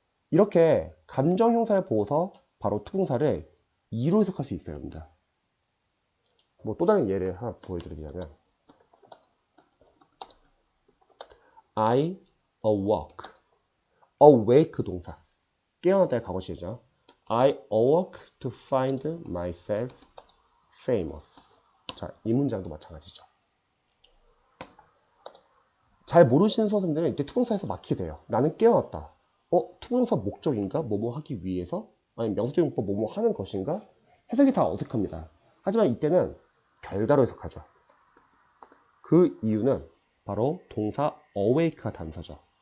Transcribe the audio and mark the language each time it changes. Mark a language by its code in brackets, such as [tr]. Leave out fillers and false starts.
[ko] 이렇게 감정형사를 보고서 바로 투부정사를 이유로 해석할 수 있어야 합니다. 뭐 또 다른 예를 하나 보여드리자면 [en] I awoke. [ko] awake 동사. 깨어났다의 과거시죠. [en] I awoke to find myself famous. [ko] 자, 이 문장도 마찬가지죠. 잘 모르시는 수험생들은 이때 투부정사에서 막히게 돼요. 나는 깨어났다. 투부정사 목적인가? 뭐뭐 하기 위해서? 아니면 명사적 용법 뭐뭐 하는 것인가? 해석이 다 어색합니다. 하지만 이때는 결과로 해석하죠. 그 이유는 바로 동사 awake가 단서죠.